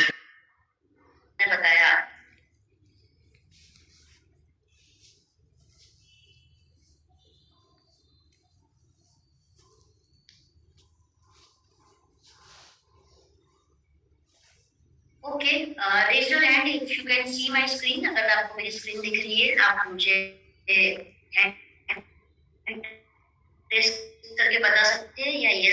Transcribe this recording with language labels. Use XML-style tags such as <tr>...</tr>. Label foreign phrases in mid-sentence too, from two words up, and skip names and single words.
<hi>बताया।</hi> <en>okay, raise your hand if you can see my screen.</en> <hi>अगर आपको मेरी स्क्रीन दिख रही है आप मुझे प्रेस करके बता सकते हैं या यस</hi>